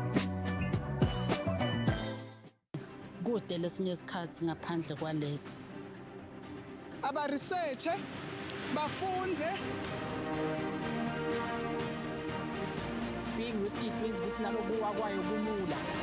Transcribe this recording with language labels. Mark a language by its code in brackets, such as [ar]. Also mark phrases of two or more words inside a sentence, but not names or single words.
[ss] Kude lesinye isikhathi ngaphandle kwalesi abaresearche bafunze. [en] Being risky means [ss] ukuthi nalokuwa kwayo kulula.